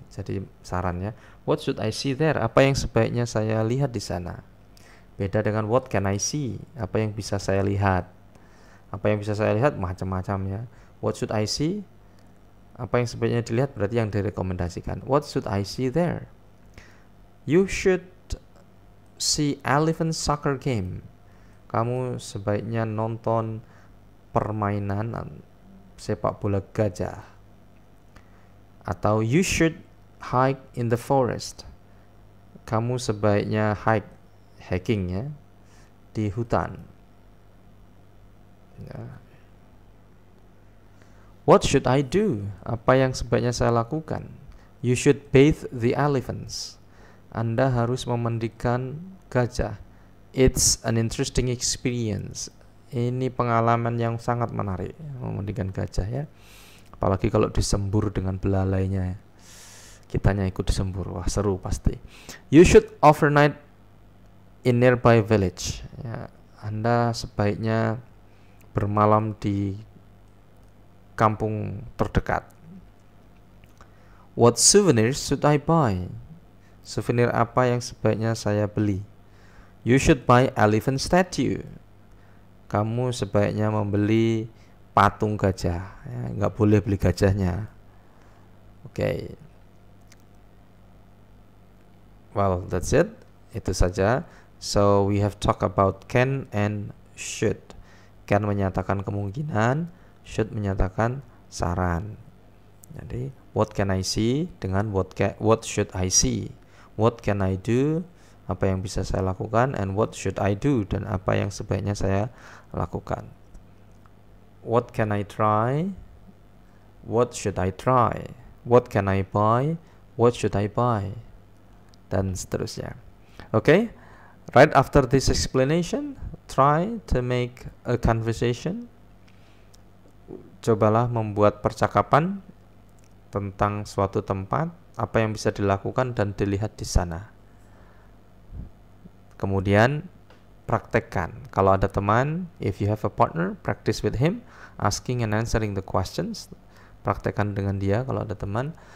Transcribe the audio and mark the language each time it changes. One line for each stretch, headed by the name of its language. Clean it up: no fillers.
Indonesian: Jadi sarannya,
English: what should I see there?
Indonesian: Apa yang sebaiknya saya lihat di sana? Beda dengan
English: what can I see?
Indonesian: Apa yang bisa saya lihat? Apa yang bisa saya lihat macam-macam ya.
English: What should I see?
Indonesian: Apa yang sebaiknya dilihat berarti yang direkomendasikan.
English: What should I see there? You should see elephant soccer game.
Indonesian: Kamu sebaiknya nonton permainan sepak bola gajah.
English: Atau you should hike in the forest.
Indonesian: Kamu sebaiknya hiking ya di hutan. Ya.
English: What should I do?
Indonesian: Apa yang sebaiknya saya lakukan?
English: You should bathe the elephants.
Indonesian: Anda harus memandikan gajah.
English: It's an interesting experience.
Indonesian: Ini pengalaman yang sangat menarik, memandikan gajah ya. Apalagi kalau disembur dengan belalainya. Kitanya ikut disembur. Wah, seru pasti.
English: You should overnight in nearby village.
Indonesian: Ya, Anda sebaiknya bermalam di kampung terdekat.
English: What souvenirs should I buy?
Indonesian: Souvenir apa yang sebaiknya saya beli?
English: You should buy elephant statue.
Indonesian: kamu sebaiknya membeli patung gajah, ya, nggak boleh beli gajahnya. Oke.
English: Well, that's it.
Indonesian: Itu saja.
English: So we have talked about can and should.
Indonesian: Can menyatakan kemungkinan, should menyatakan saran.
English: Jadi what can I see dengan what should I see. What can I do,
Indonesian: apa yang bisa saya lakukan,
English: and what should I do,
Indonesian: dan apa yang sebaiknya saya lakukan.
English: What can I try, what should I try, what can I buy, what should I buy,
Indonesian: dan seterusnya.
English: Okay, right after this explanation, try to make a conversation.
Indonesian: Cobalah membuat percakapan tentang suatu tempat, apa yang bisa dilakukan dan dilihat di sana. Kemudian praktekkan. Kalau ada teman,
English: if you have a partner, practice with him, asking and answering the questions.
Indonesian: Praktekkan dengan dia kalau ada teman.